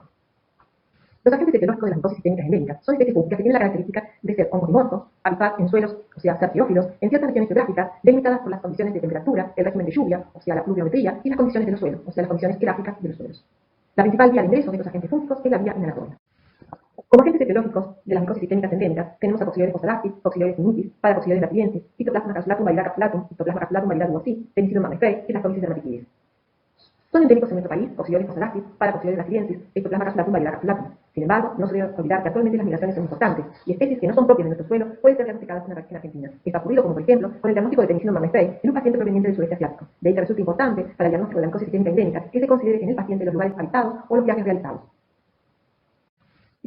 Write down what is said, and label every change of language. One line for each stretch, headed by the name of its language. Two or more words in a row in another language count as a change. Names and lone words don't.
Spanish: Los agentes etiológicos de las micosis sistémicas endémicas son especies fúngicas que tienen la característica de ser hongos dimorfos, habitar en suelos, o sea, ser teófilos, en ciertas regiones geográficas, delimitadas por las condiciones de temperatura, el régimen de lluvia, o sea, la pluviometría, y las condiciones de los suelos, o sea, las condiciones geográficas de los suelos. La principal vía de ingreso de estos agentes fúngicos es la vía inhalatoria. Como agentes etiológicos de las micosis sistémicas endémicas tenemos a Coccidioides possadactis, Coccidioides simitis, Paracoccidioides brasiliensis, Cytoplasma capsulatum, Viridae capsulatum, Cytoplasma capsulatum, Viridae duodeci, Penicillium mammae y las Colitis dermatitis. Son endémicos en nuestro país, Coccidioides possadactis, Paracoccidioides brasiliensis, Cytoplasma capsulatum, Viridae capsulatum. Sin embargo, no se debe olvidar que actualmente las migraciones son importantes y especies que no son propias de nuestro suelo pueden ser diagnosticadas en Argentina. Esto ha ocurrido, como por ejemplo, con el diagnóstico de Penicillium mammae en un paciente proveniente del sudeste asiático. De ahí que resulta importante para el diagnóstico de la micosis sistémica endémica que se considere en el paciente los lugares habitados o los viajes realizados.